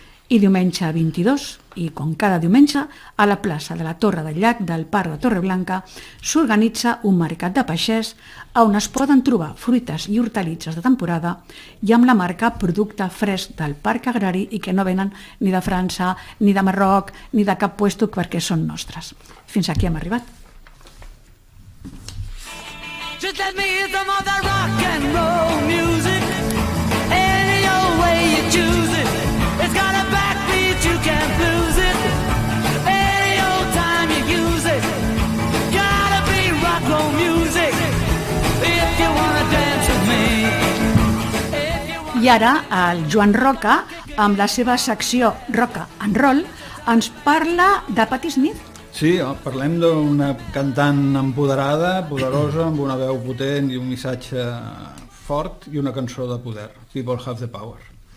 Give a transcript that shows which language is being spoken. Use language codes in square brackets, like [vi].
[ca] I diumenge 22, i com cada diumenge, a la plaça de la Torre del Llac del Parc de Torreblanca s'organitza un mercat de peixers on es poden trobar fruites i hortalisses de temporada i amb la marca Producte Fresc del Parc Agrari i que no venen ni de França, ni de Marroc, ni de cap puesto perquè són nostres. Fins aquí hem arribat. [en] Just let me hear some of that rock and roll music. Any old way you choose it. It's got a backbeat, you can't lose it. Any old time you use it. Gotta be rock roll music. If you wanna dance with me. [ca] I ara el Joan Roca, amb la seva secció Roca and Roll, ens parla de Patti Smith. Sí, parlem d'una cantant empoderada, poderosa, amb una veu potent i un missatge fort i una cançó de poder. People Have the Power.